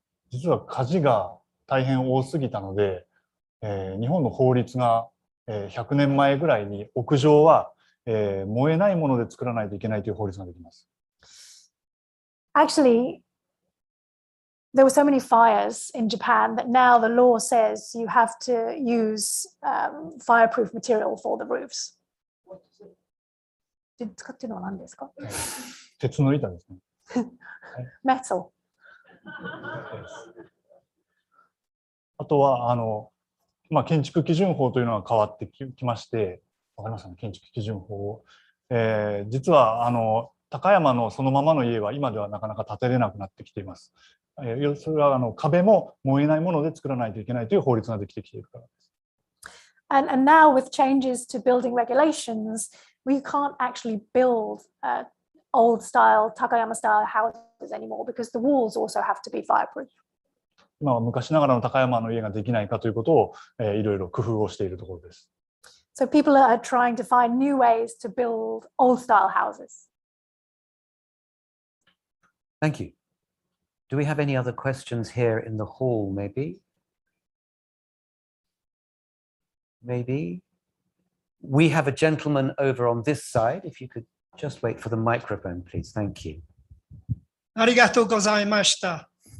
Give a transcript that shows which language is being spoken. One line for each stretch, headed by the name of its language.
Japanese: 実は火事が大変多すぎたので、日本の法律が100年前ぐらいに屋上は燃えないもので作らないといけないという法律ができます。
English: Actually, there were so many fires in Japan that now the law says you have to use fireproof material for the roofs.
Japanese: 使ってるのは何ですか？鉄の板ですね。
English: Metal.
Japanese: あとは建築基準法というのが変わってきまして、わかりますかね、建築基準法を。実は高山のそのままの家は今ではなかなか建てれなくなってきています。それは壁も燃えないもので作らないといけないという法律ができてきているからです。
English: And now with changes to building regulations, we can't actually build old style, Takayama style houses anymore because the walls also have to be fireproof.
Japanese: 今は昔ながらの高山の家ができないかということをいろいろ工夫をしているところです。
English: So people are trying to find new ways to build old style houses. Thank you. Do we have any other questions here in the hall, maybe? Maybe. We have a gentleman over on this side. If you could just wait for the microphone, please. Thank you.
Japanese: ありがとうございました。